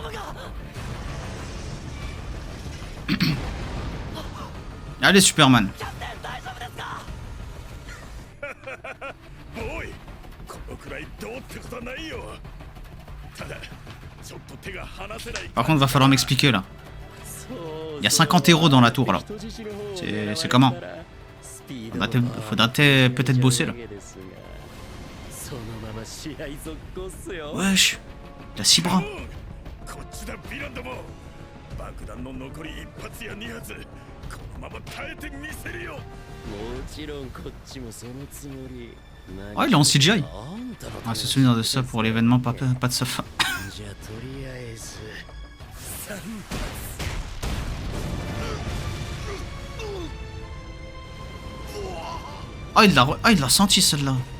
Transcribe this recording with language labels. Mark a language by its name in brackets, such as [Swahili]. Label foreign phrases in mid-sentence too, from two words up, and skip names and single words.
[French] Allez, Superman. [Japanese] ボーイ、このくらいどうってことはないよ。ただちょっと手が離せない。 [French] Par contre, va falloir m'expliquer là. Il y a 50 héros dans la tour là. C'est comment? Faudra peut-être bosser là. Wesh, il a 6 bras. [Japanese] こっちだヴィランども。爆弾の残り1発や2発。このまま耐えてみせるよ。 [French] Ah, il est en CGI. Ah, se souvenir de ça pour l'événement, pas de sa fin. Ah, il l'a senti celle-là.